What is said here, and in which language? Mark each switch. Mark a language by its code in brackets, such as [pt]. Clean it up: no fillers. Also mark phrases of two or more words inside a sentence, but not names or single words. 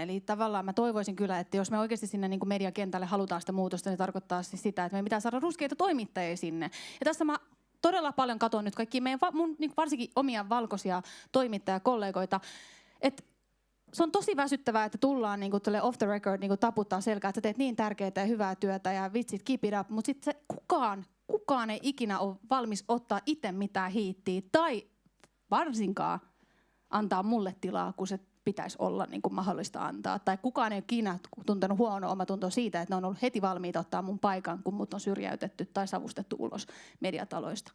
[fi] Eli tavallaan mä toivoisin kyllä, että jos me oikeasti sinne mediakentälle halutaan sitä muutosta, niin tarkoittaa siis sitä, että me pitää saada ruskeita toimittajia sinne. Ja tässä mä todella paljon katon nyt kaikkia meidän varsinkin omia valkoisia toimittajakollegoita, että se on tosi väsyttävää, että tullaan [en] off the record [fi] taputtaa selkää, että sä teet niin tärkeää ja hyvää työtä ja vitsit [en] keep it up, [fi] mutta sitten kukaan ei ikinä ole valmis ottaa itse mitään hiittiä tai varsinkaan antaa mulle tilaa, kun se pitäisi olla mahdollista antaa. Tai kukaan ei ole ikinä tuntenut huonoa omatuntoa siitä, että ne on ollut heti valmiita ottaa mun paikan, kun mut on syrjäytetty tai savustettu ulos mediataloista.